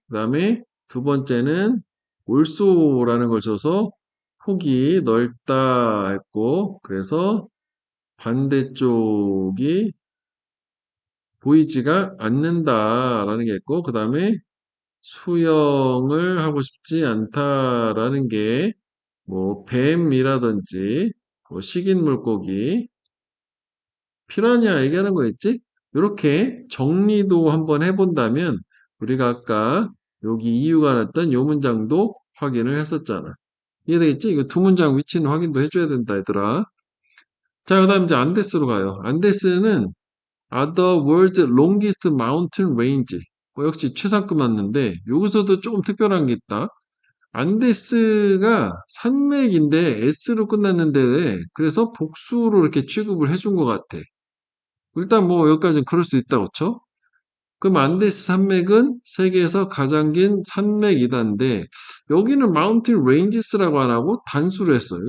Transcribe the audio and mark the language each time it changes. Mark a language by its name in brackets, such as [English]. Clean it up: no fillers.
[Korean] 그 다음에 두 번째는 올소라는 걸 줘서 폭이 넓다 했고, 그래서 반대쪽이 보이지가 않는다라는 게 있고, 그 다음에 수영을 하고 싶지 않다라는 게, 뭐, 뱀이라든지, 뭐 식인 물고기, 피라냐 얘기하는 거였지? 이렇게 정리도 한번 해본다면, 우리가 아까 여기 이유가 났던 요 문장도 확인을 했었잖아. 이해되겠지? 이거 두 문장 위치는 확인도 해줘야 된다, 얘들아. 자, 그 다음 이제 안데스로 가요. [English] 안데스는 are the world's longest mountain range. [Korean] 역시 최상급 맞는데, 여기서도 조금 특별한 게 있다. 안데스가 산맥인데 S로 끝났는데, 그래서 복수로 이렇게 취급을 해준 것 같아. 일단 뭐 여기까지는 그럴 수 있다, 그쵸? 그럼 안데스 산맥은 세계에서 가장 긴 산맥이다인데, 여기는 마운틴 레인지스라고 안 하고 단수로 했어요.